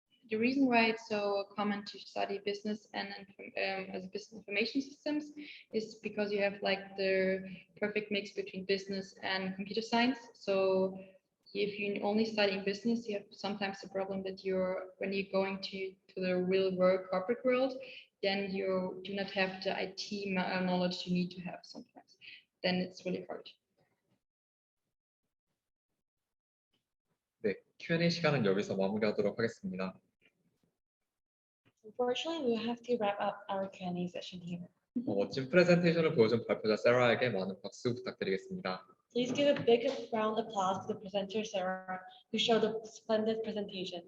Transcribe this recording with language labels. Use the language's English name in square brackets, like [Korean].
[English] The reason why it's so common to study business and as business information systems is because you have like the perfect mix between business and computer science. So if you only study business, you have sometimes the problem that when you're going to the real world, corporate world, then you do not have the IT knowledge you need to have sometimes. Then it's really hard. [Korean] 네, Q&A 시간은 여기서 마무리하도록 하겠습니다. [English] Unfortunately, we have to wrap up our Q&A session here. [Korean] 멋진 프레젠테이션을 보여준 발표자 세라에게 많은 박수 부탁드리겠습니다. [English] Please give a big round of applause to the presenter, Sarah, who showed a splendid presentation.